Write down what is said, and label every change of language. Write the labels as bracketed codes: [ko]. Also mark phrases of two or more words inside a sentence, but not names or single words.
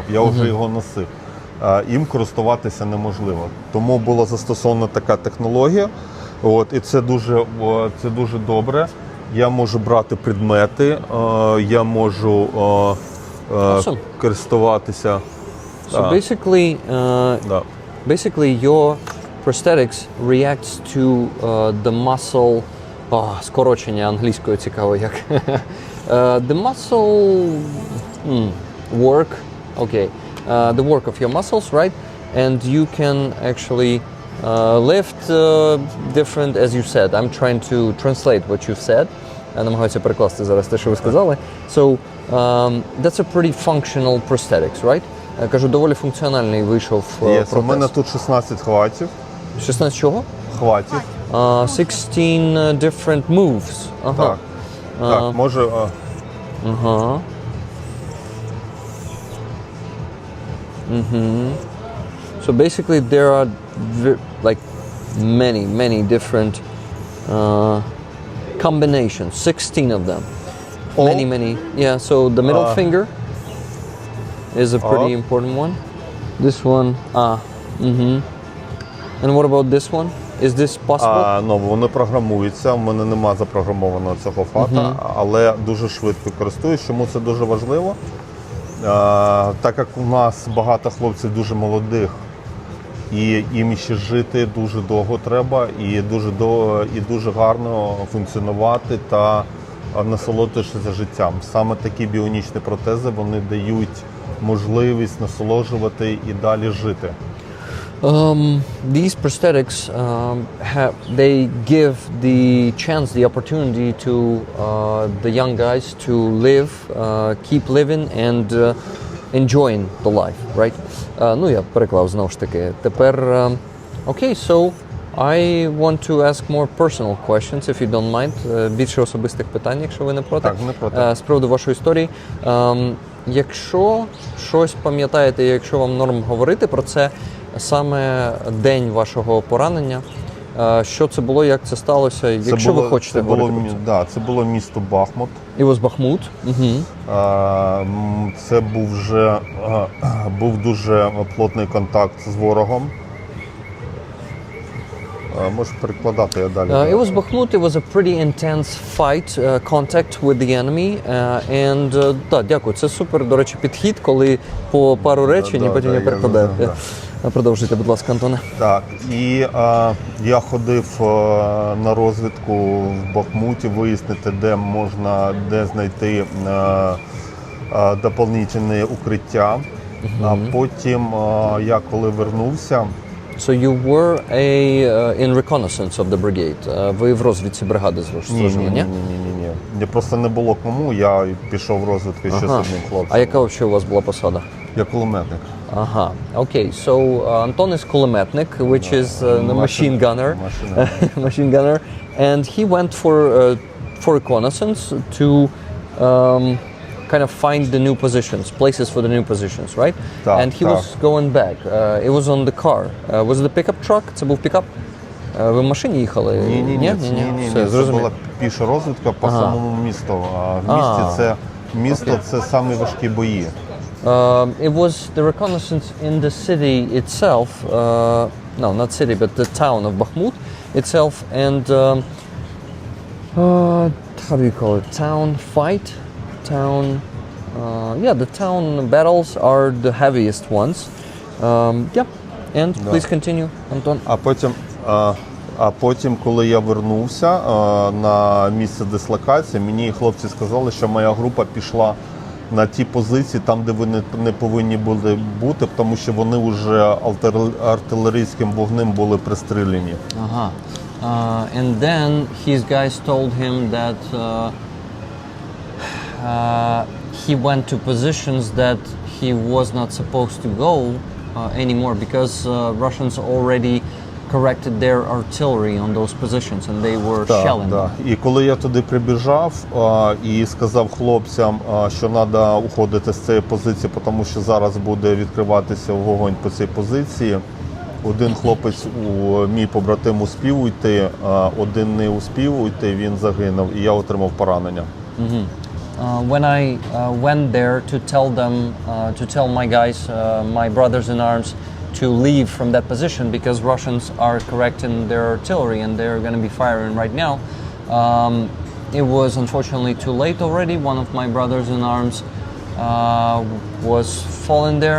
[uk] Я вже його носив. Їм користуватися неможливо. Тому була застосована така технологія. І це дуже добре. Я можу брати предмети, я можу користуватися [en] So [uk] Да. [en] basically your prosthetics reacts to the muscle. [uk] Скорочення англійською цікаво як. [en] The muscle work. Okay. The work of your muscles, right? And you can actually lift different, as you said. I'm trying to translate what you've said. [uk] Я намагаюся перекласти зараз те, що ви сказали. [en] So, that's a pretty functional prosthetics, right? [uk] Я кажу, доволі функціональний вийшов Yes, у протез. мене тут 16 хватів. 16 чого? Хватів. [en] 16 different moves. [uk] Ага. Так. Так, може. Ага. [en] So basically there are like many different combinations, 16 of them. Many. Yeah, so the middle finger is a pretty important one. This one, And what about this one? Is this possible? [uk] Ну, вони програмуються, в мене нема запрограмованого цього фата, але дуже швидко користуюсь. Чому це дуже важливо? Так як у нас багато хлопців дуже молодих, і їм ще жити дуже довго треба, і дуже гарно функціонувати та насолоджуватися життям. Саме такі біонічні протези, вони дають можливість насолоджувати і далі жити. [en] These prosthetics they give the chance, the opportunity to the young guys to live, keep living and enjoying the life, right? [uk] Ну, я переклав знову ж таки. Тепер, [en] okay, so I want to ask more personal questions, if you don't mind. [uk] Більше особистих питань, якщо ви не проти. Так, не проти. З приводу вашої історії. Якщо щось пам'ятаєте, якщо вам норм говорити про це, саме день вашого поранення, що це було, як це сталося, якщо ви хочете говорити про це. Да, це було місто Бахмут. [en] It was Bakhmut. [uk] Це був дуже плотний контакт з ворогом. Можеш перекладати, я далі. [en] It was Bakhmut. It was a pretty intense fight, contact with the enemy. And, [uk] так, дякую. Це супер, до речі, підхід, коли по пару речень, і потім я перекладаю. Продовжуйте, будь ласка, Антоне. Так, і я ходив на розвідку в Бахмуті, вияснити, де знайти доповнительне укриття. А потім я коли вернувся. [en] So you were in reconnaissance of the brigade. [uk] Ви в розвідці бригади служили, ні? Ні. Просто не було кому, я пішов в розвідку ще з одним хлопцем. А яка взагалі у вас була посада? Я кулеметник. Ага, окей. [en] So Anton is кулеметник, which is the machine gunner. Machine gunner. And he went for reconnaissance to kind of find the new positions, places for the new positions, right? And he was going back. It was on the car. Was it the pickup truck? [uk] Це був пікап? Ви в машині їхали? Ні. Це була піша розвідка по самому місту. В місті це самі важкі бої. [en] It was the reconnaissance in the city itself. No, not city, but the town of Bakhmut itself. And how do you call it? Town fight? The town battles are the heaviest ones. And please continue, Anton. [uk] А потім, коли я вернувся на місце дислокації, мені хлопці сказали, що моя група пішла на ті позиції, там, де ви не повинні були бути, тому що вони вже артилерійським вогнем були пристріляні. Ага. [en] And then his guys told him that he went to positions that he was not supposed to go anymore because Russians already corrected their artillery on those positions and they were shelling. [uk] Так. І коли я туди прибіжав і сказав хлопцям, що треба уходити з цієї позиції, тому що зараз буде відкриватися вогонь по цій позиції, один хлопець, мій побратим, успів уйти, один не успів уйти, він загинув, і я отримав поранення. [en] When I went there to tell my guys, my brothers in arms, to leave from that position because Russians are correcting their artillery and they're going to be firing right now. It was unfortunately too late already. One of my brothers in arms was fallen there.